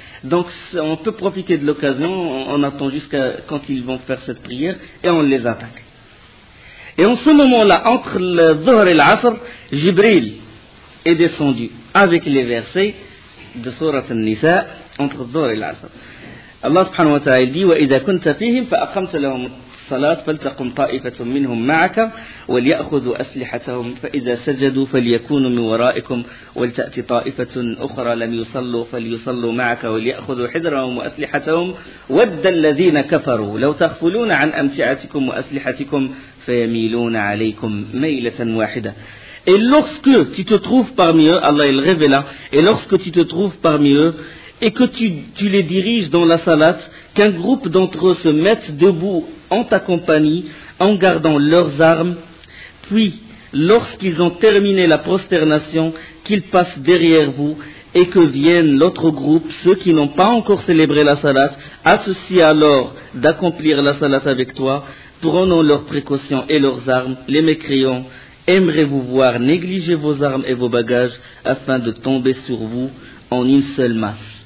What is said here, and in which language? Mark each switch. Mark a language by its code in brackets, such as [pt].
[fr] Donc on peut profiter de l'occasion, on attend jusqu'à quand ils vont faire cette prière et on les attaque. Et en ce moment-là, entre le Dhuhr et l'Asr, Jibril est descendu avec les versets de Surat An-Nisa entre Dhuhr et l'Asr. Allah subhanahu wa ta'ala dit [ar] وَإِذَا كُنْتَ فِيهِمْ فَأَقَمْتَ لَهُمُ الصلاة فلتقم طائفة منهم معك وليأخذوا أسلحتهم فإذا سجدوا فليكونوا من ورائكم ولتأتي طائفة أخرى لم يصلوا فليصلوا معك وليأخذوا حذرهم وأسلحتهم ود الذين كفروا لو تغفلون عن أمتعتكم وأسلحتكم فيميلون عليكم ميلة واحدة. [fr] Et lorsque tu te trouves parmi eux, Allah il révéla, et lorsque tu te trouves parmi eux, et que tu les diriges dans la salat, qu'un groupe d'entre eux se mette debout en ta compagnie, en gardant leurs armes, puis, lorsqu'ils ont terminé la prosternation, qu'ils passent derrière vous, et que vienne l'autre groupe, ceux qui n'ont pas encore célébré la salat, associés alors d'accomplir la salat avec toi, prenant leurs précautions et leurs armes, les mécréants, aimerez-vous voir négliger vos armes et vos bagages, afin de tomber sur vous en une seule masse.